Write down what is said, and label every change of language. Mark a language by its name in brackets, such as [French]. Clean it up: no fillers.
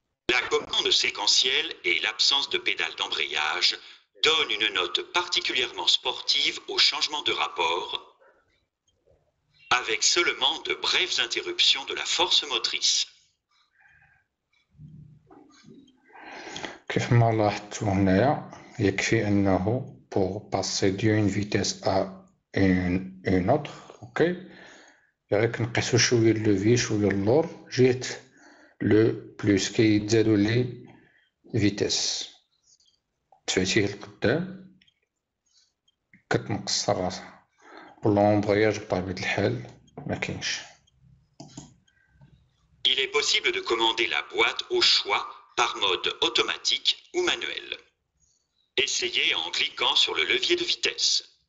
[French] La commande séquentielle et l'absence de pédale d'embrayage donnent une note particulièrement sportive au changement de rapport, avec seulement de brèves interruptions de la force motrice. [Arabic] كيف ما لاحظتوا هنايا يكفي انه [French] pour passer d'une vitesse à une autre [Arabic] اوكي غير كنقيسو شويه اللوفي شويه اللور جهه لو بلوس كيتزادو لي فيتيس دفعتيه لقدام كتنقص راسها واللومبرياج بطبيعة الحال ما كاينش. [French] Il est possible de commander la boîte au choix par mode automatique ou manuel. Essayez en cliquant sur le levier de vitesse.